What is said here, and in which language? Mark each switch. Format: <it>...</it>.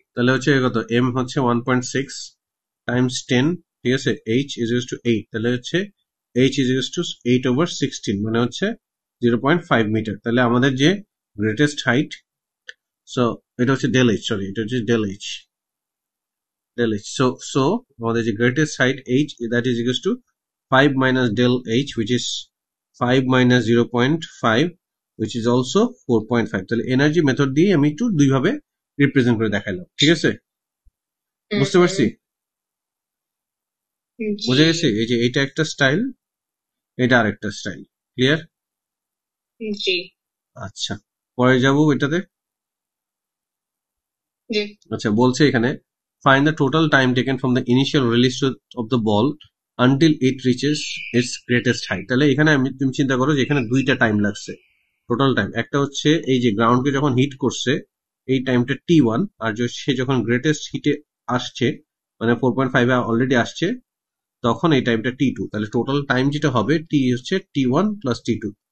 <bn>তাহলে হচ্ছে কত? এম হচ্ছে 1.6 টাইমস 10, ঠিক আছে? এইচ ইজ ইকুয়ালস টু 8, তাহলে হচ্ছে এইচ ইজ ইকুয়ালস টু 8/16, মানে হচ্ছে 0.5 মিটার। তাহলে আমাদের যে গ্রেটেস্ট হাইট, সো এটা হচ্ছে ডেল এইচ, সরি এটা হচ্ছে del H, del h.</bn> <en>So</en> <bn>আমাদের যে</bn> <en>greatest height h, that is equals to 5 minus del h, which is 5 minus 0.5, which is also 4.5.</en> <bn>তাহলে এনার্জি মেথড দিয়ে আমি একটু দুই ভাবে রিপ্রেজেন্ট করে দেখাইলাম, ঠিক আছে? বুঝতে পারছি? বুঝে গেছি? এই যে এটা একটা স্টাইল, এটা আরেকটা স্টাইল। ক্লিয়ার? জি। আচ্ছা, পরে যাবো এটাতে। জি। আচ্ছা, বলছে এখানে</bn> <en>find the total time taken from the initial release of the ball until it reaches its greatest height.</en> <bn>তাহলে এখানে তুমি চিন্তা করো যে এখানে দুইটা টাইম লাগছে, টোটাল টাইম। একটা হচ্ছে এই যে গ্রাউন্ডকে যখন হিট করছে এই টাইমটা T1, আর সে যখন গ্রেটেস্ট হিটে আসছে মানে 4.5 এ অলরেডি আসছে তখন এই টাইমটা T2। তাহলে টোটাল টাইম যেটা হবে টি হচ্ছে T1 প্লাস T2।</bn>